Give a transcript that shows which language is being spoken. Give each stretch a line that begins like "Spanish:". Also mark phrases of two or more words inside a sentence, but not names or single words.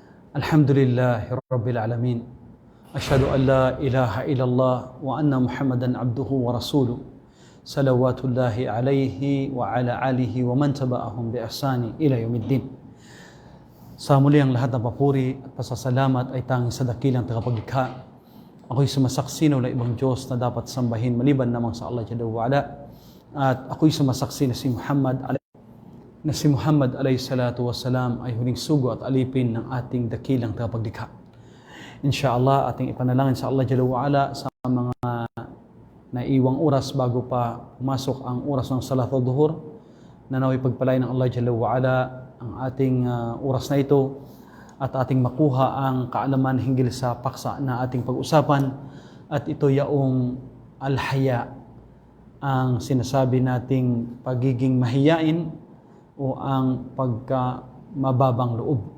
Arabic: الحمد لله رب العالمين. أشهد أن لا إله إلا الله وأن محمدا عبده ورسوله. صلوات الله عليه وعلى آله ومن تبعهم بإحسان إلى يوم الدين.
Filipino: Sa muli ang lahat ng papuri at pasasalamat ay tanging sa dakilang tagapaglikha. Ako'y sumasaksi na wala ibang Diyos na dapat sambahin maliban lamang sa
Arabic: الله جل وعلا.
Filipino: At ako'y sumasaksi na si Muhammad
Arabic: عليه الصلاة والسلام
Filipino: ay huling sugo at alipin ng ating dakilang tagapaglikha. Insyaallah, ating ipanalangin sa
Arabic: الله جل وعلا
Filipino: sa mga naiwang oras bago pa pumasok ang oras ng
Arabic: صلاة الظهر,
Filipino: na naway pagpalain ng
Arabic: الله جل وعلا
Filipino: ang ating oras na ito at ating makuha ang kaalaman hinggil sa paksa na ating pag-usapan, at ito yaong al-haya, ang sinasabi nating pagiging mahiyain o ang pagka-mababang loob.